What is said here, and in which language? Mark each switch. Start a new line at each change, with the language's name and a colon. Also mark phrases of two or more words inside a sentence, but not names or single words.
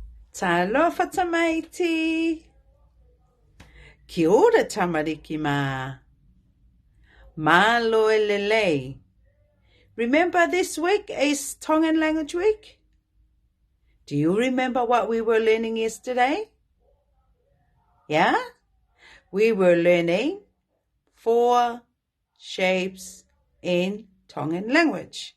Samoan: Talofa tamaiti.
Māori: Kia ora tamariki mā.
Tongan: Malo elelei.
English: Remember this week is Tongan Language Week? Do you remember what we were learning yesterday? Yeah? We were learning 4 shapes in Tongan language.